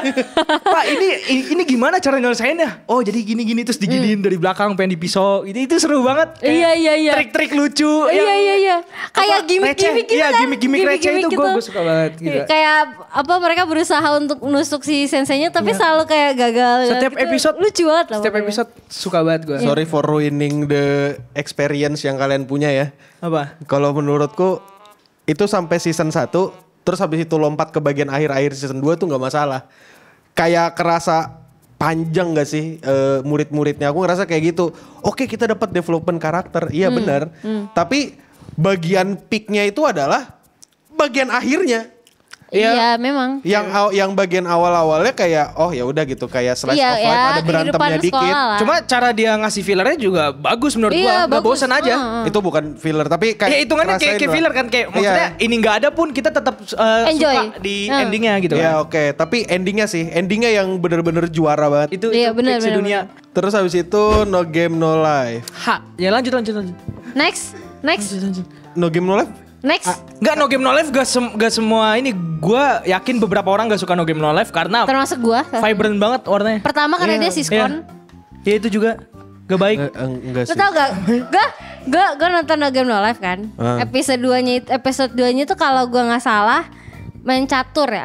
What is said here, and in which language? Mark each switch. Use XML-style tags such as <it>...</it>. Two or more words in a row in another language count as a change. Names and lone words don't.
<id>Pak ini gimana cara nyelesainnya? Oh jadi gini-gini terus diginiin dari belakang pengen dipisau. Itu seru banget. Iya. Trik-trik lucu. Iya. Kayak gimmick-gimmick gitu kan? Iya gimmick receh itu gue suka banget gitu. Kayak mereka berusaha untuk nusuk si senseinya tapi selalu kayak gagal. Setiap gitu. episode lucu banget lah. Setiap episode suka banget gue.</id> <en>Sorry for ruining depending the experience</en> <id>yang kalian punya ya. Apa? Kalau menurutku itu sampai season 1 terus habis itu lompat ke bagian akhir-akhir season 2 tuh gak masalah. Kayak kerasa panjang gak sih murid-muridnya. Aku ngerasa kayak gitu. Oke, kita dapat development karakter. Iya benar. Tapi bagian peaknya itu adalah bagian akhirnya. Iya memang. Yang bagian awal-awalnya kayak oh ya udah gitu kayak</id> <en>slice of life</en> <id>ada berantemnya dikit. Cuma cara dia ngasih fillernya juga bagus menurut gua. Gak bosan aja. Itu bukan filler tapi kayak ya hitungannya kayak filler kan kayak maksudnya ini nggak ada pun kita tetap suka di endingnya gitu. Ya oke, tapi endingnya yang bener-bener juara banget. Itu bener, sedunia. Terus habis itu No Game No Life. Ya lanjut. Next. No Game No Life. Next. Enggak, No Game No Life gak semua ini. Gua yakin beberapa orang gak suka No Game No Life karena termasuk gua. Vibrant banget warnanya. Pertama karena dia siskon. Ya itu juga gak baik. Enggak sih. Lu tau gak? Gue nonton No Game No Life kan. Episode 2-nya itu kalau gue gak salah main catur ya.</id>